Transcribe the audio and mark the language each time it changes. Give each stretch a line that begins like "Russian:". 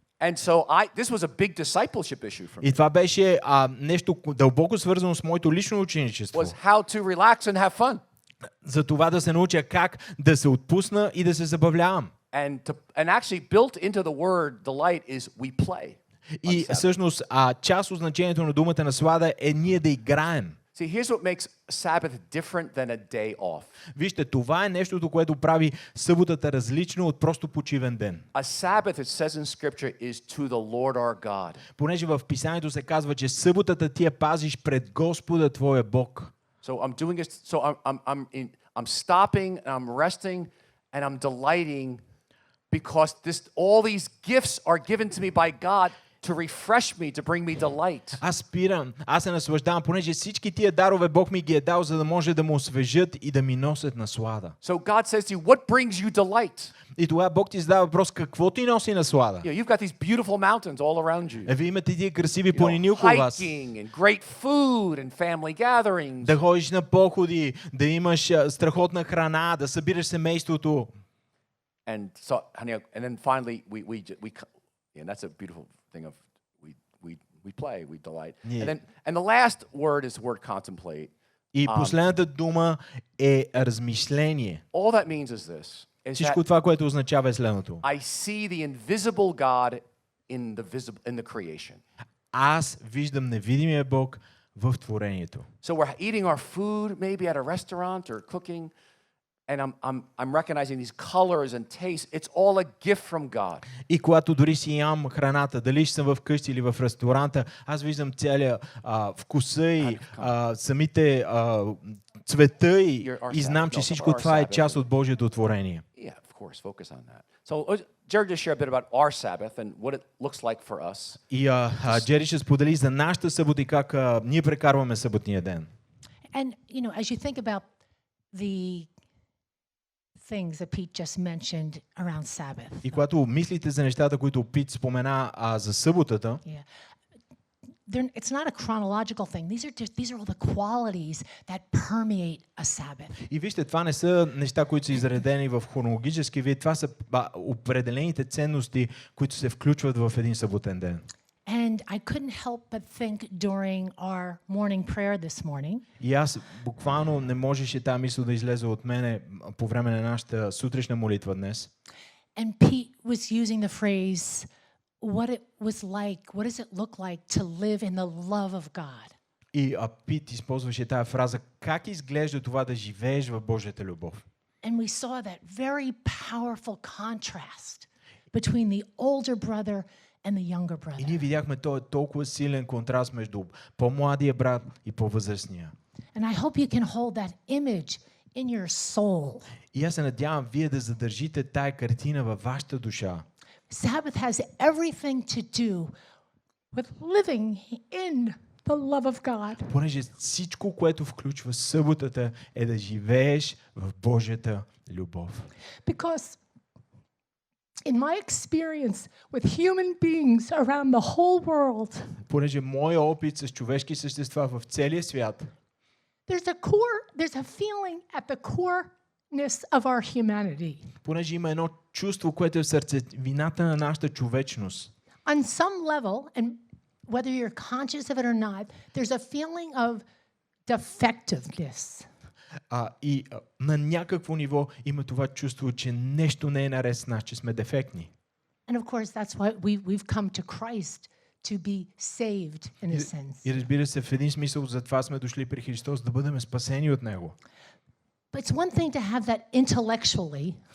English: And so this was a big discipleship issue for me.
Bulgarian: И това беше нещо дълбоко свързано с моето лично ученичество.
English: Was how to relax and have fun.
Bulgarian: За това да се науча как да се отпусна и да се забавлявам.
English: And actually built into the word delight is we play.
Bulgarian: И всъщност част от значението на думата наслада е ние да играем.
English: See, here's what makes Sabbath different than a day off.
Bulgarian: Вижте, това е нещото, което прави съботата различно от просто почивен ден.
English: A Sabbath, it says in Scripture, is to the Lord our God.
Bulgarian: Понеже в писанието се казва, че съботата ти я пазиш пред Господа твоя Бог.
English: So I'm doing it. So I'm stopping, and I'm resting, and I'm delighting, because all these gifts are given to me by God to refresh me, to bring me delight.
Bulgarian: Аз спирам, аз се наслаждавам, понеже всички тия дарове Бог ми ги е дал, за да може да му освежат и да ми носят наслада.
English: So God says to you, what brings you delight?
Bulgarian: И тогава Бог ти задава въпрос, какво ти носи наслада?
English: You've got these beautiful mountains all around you.
Bulgarian: Вие имате тия красиви планини около вас.
English: Hiking and great food and family gatherings.
Bulgarian: Да ходиш на походи, да имаш страхотна храна, да събираш семейството.
English: And so, and then finally, and that's a beautiful thing of we play, we delight. Yeah. And the last word is the word contemplate.
Bulgarian: И последната дума е размишление.
English: All that means is this: is
Bulgarian: Всичко
English: that
Bulgarian: това, което означава е следното.
English: I see the invisible God in the creation.
Bulgarian: Аз виждам невидимия Бог в творението.
English: So we're eating our food, maybe at a restaurant or cooking, and I'm recognizing these colors and tastes. It's all a gift from God.
Bulgarian: И когато дори си ям храната, дали ще съм в къщи или в ресторанта, аз виждам целия вкуса и самите цвета и знам, че всичко това е част от Божието творение.
English: Yeah, of course, focus on that. So Jared just shared a bit about our Sabbath and what it looks like for us.
Bulgarian: И Джери ще сподели за нашата събота и как ние прекарваме съботния ден.
English: And, as you think about the things that Pete just mentioned around Sabbath.
Bulgarian: И когато мислите за нещата, които Пит спомена за съботата,
English: Yeah. It's not a chronological thing. These are all the qualities that permeate a Sabbath.
Bulgarian: и вижте, това не са неща, които са изредени в хронологически вид, това са определените ценности, които се включват в един съботен ден.
English: And I couldn't help but think during our morning prayer this morning.
Bulgarian: И аз буквално не можеше тази мисъл да излезе от мене по време на нашата сутрешна молитва днес.
English: And Pete was using the phrase, what does it look like to live in the love of God?
Bulgarian: И Пит използваше тази фраза, как изглежда това да живееш в Божията любов.
English: And we saw that very powerful contrast between the older brother and the younger
Bulgarian: И
English: brother.
Bulgarian: ние видяхме този толкова силен контраст между по-младия брат и по-възрастния.
English: And I hope you can hold that image in your soul.
Bulgarian: И аз се надявам вие да задържите тая картина във вашата душа.
English: Sabbath has everything to do with living in the love of God.
Bulgarian: Понеже всичко, което включва съботата, е да живееш в Божията любов.
English: Because in my experience with human beings around the whole world,
Bulgarian: Понеже моя опит с човешки същества в целия свят,
English: there's a feeling at the coreness of our humanity.
Bulgarian: понеже има едно чувство, което е в сърцевината на нашата човечност.
English: On some level, and whether you're conscious of it or not, there's a feeling of defectiveness.
Bulgarian: И на някакво ниво има това чувство, че нещо не е наред с нас, че сме дефектни.
English: And of course, that's why we've come to Christ to be saved in a sense.
Bulgarian: И разбира се, в един смисъл затова сме дошли при Христос, да бъдем спасени от Него.
English: But it's one thing to have that intellectually,